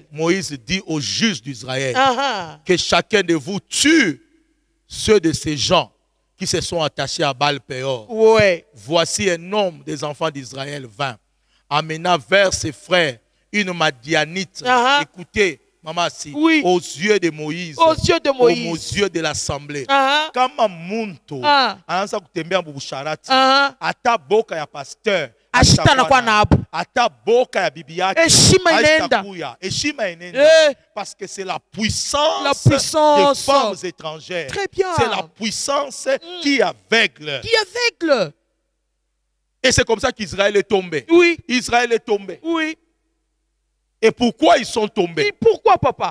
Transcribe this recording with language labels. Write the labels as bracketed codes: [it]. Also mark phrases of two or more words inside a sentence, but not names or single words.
[fr] Moïse dit aux juges d'Israël que chacun de vous tue ceux de ces gens qui se sont attachés à Baal-Péor. Voici un homme des enfants d'Israël vint, amena vers ses frères une Madianite. Écoutez, maman, si, aux yeux de Moïse, aux yeux de l'assemblée. [sw] Kama muntu anaanza kutembea mbusharati, ata boka ya pasteur, ata boka ya bibi yake, heshima inenda. [fr] Parce que c'est la puissance des femmes étrangères. C'est la puissance qui aveugle. Et c'est comme ça qu'Israël est tombé. Oui. Israël est tombé. Oui. Et pourquoi ils sont tombés? Et pourquoi, papa?